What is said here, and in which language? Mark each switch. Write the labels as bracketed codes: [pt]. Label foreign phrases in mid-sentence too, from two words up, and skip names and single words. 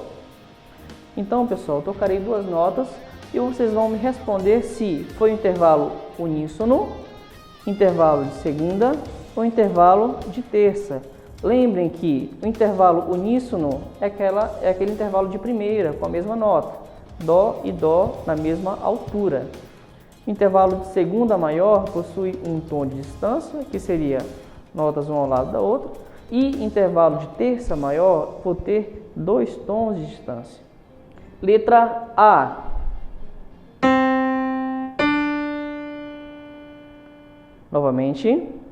[pt] Então, pessoal, eu tocarei 2 notas e vocês vão me responder se foi intervalo uníssono, intervalo de segunda ou intervalo de terça. Lembrem que o intervalo uníssono é aquele intervalo de primeira, com a mesma nota. Dó e Dó na mesma altura. O intervalo de segunda maior possui um tom de distância, que seria notas uma ao lado da outra. E intervalo de terça maior vou ter 2 tons de distância. Letra A. Novamente.